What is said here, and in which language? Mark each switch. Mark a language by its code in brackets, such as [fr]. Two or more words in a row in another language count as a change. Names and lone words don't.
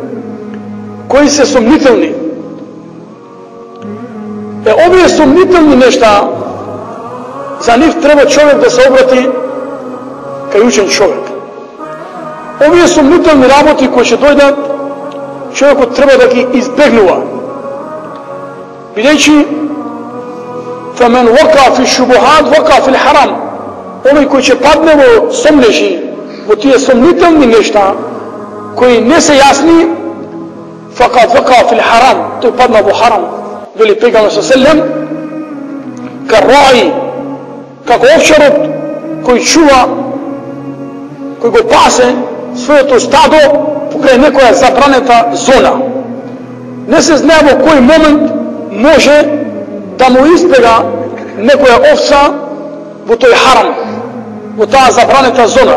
[mk] Овие сомнителни нешта, за нив треба човек да се обрати кај учен човек. Овие сомнителни работи кои ќе дојдат, човекот треба да ги избегнува. [ar] Бидејќи فمن وقع في الشبهات وقع في الحرام. [mk] Овој кој ќе падне во сомнежи, во тие сомнителни нешта кои не се јасни, [ar] فقد وقع في الحرام, [mk] тој падна во харам. Вели Пејгамбер саллаллаху карраи, како овчарот кој чува, кој го пасе своето стадо покрај некоја забранета зона. Не се знае во кој момент може да му избега некоја овца во тој харам, во таа забранета зона.